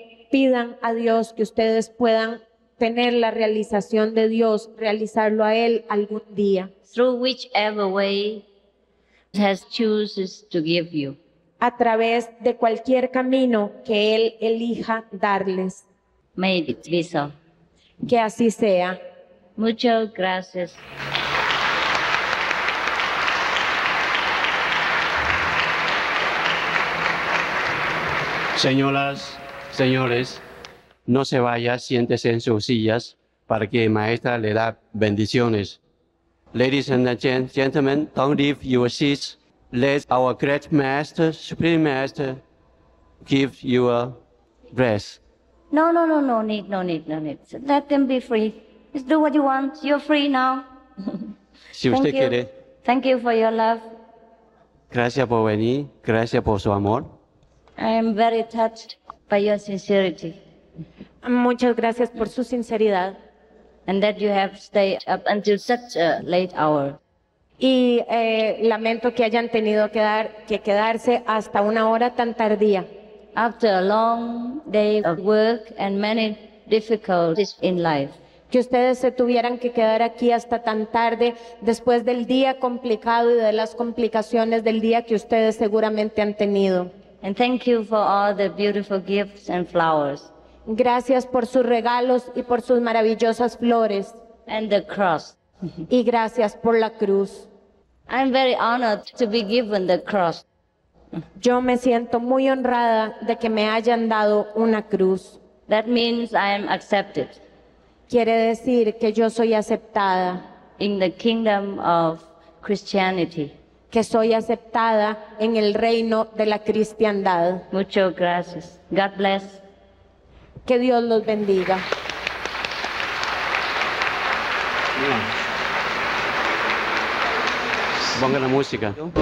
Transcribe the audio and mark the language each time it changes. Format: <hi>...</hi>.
<es>Pidan a Dios que ustedes puedan tener la realización de Dios, realizarlo a Él algún día.</es> <en>Through whichever way he has chooses to give you.</en> <es>A través de cualquier camino que Él elija darles.</es> <en>May it be so.</en> <es>Que así sea. Muchas gracias. Señoras, señores, no se vaya, siéntese en sus sillas para que maestra le da bendiciones.</es> <en>Ladies and gentlemen, don't leave your seats. Let our great master, supreme master, give you a bless. No need. Let them be free. Just do what you want. You're free now.</en> <es>Si usted quiere.</es> <en>Thank you for your love.</en> <es>Gracias por venir. Gracias por su amor.</es> <en>I am very touched by your sincerity.</en> <es>Muchas gracias por su sinceridad.</es> <en>And that you have stayed up until such a late hour.</en> <es>Y lamento que hayan tenido que quedarse hasta una hora tan tardía.</es> <en>After a long day of work and many difficulties in life.</en> <es>Que ustedes se tuvieran que quedar aquí hasta tan tarde después del día complicado y de las complicaciones del día que ustedes seguramente han tenido.</es> <en>And thank you for all the beautiful gifts and flowers.</en> <es>Gracias por sus regalos y por sus maravillosas flores.</es> <en>And the cross.</en> <es>Y gracias por la cruz.</es> <en>I'm very honored to be given the cross.</en> <es>Yo me siento muy honrada de que me hayan dado una cruz.</es> <en>That means I am accepted.</en> <es>Quiere decir que yo soy aceptada.</es> <en>In the kingdom of Christianity.</en> <es>Que soy aceptada en el reino de la cristiandad. Muchas gracias.</es> <en>God bless.</en> <es>Que Dios los bendiga. Ponga la música.</es>